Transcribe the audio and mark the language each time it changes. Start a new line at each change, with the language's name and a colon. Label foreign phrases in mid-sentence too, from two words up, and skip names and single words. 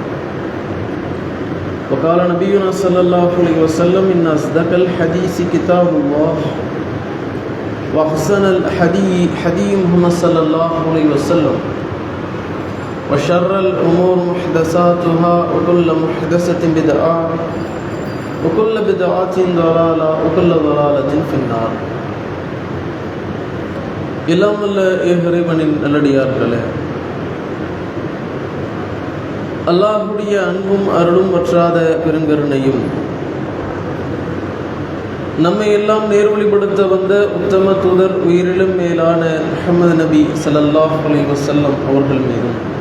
Arabic: وقال نبينا صلى الله عليه وسلم إن أصدق الحديث كتاب الله وأحسن الحديث محمد صلى الله عليه وسلم وشر الأمور محدثاتها وكل محدثة بدعة وكل بدعة ضلالة وكل ضلالة في النار.
Tamil: எல்லாம் வல்ல இறைவனின் நல்லடியார்களே, அல்லாஹ்வுடைய அன்பும் அருளும் வற்றாத பெருங்கருணையும் நம்மை எல்லாம் நேர்வழிப்படுத்த வந்த உத்தம தூதர் உயிரிலும் மேலான முஹம்மது நபி
Arabic: صلى الله عليه وسلم
Tamil: அவர்கள் மீதும்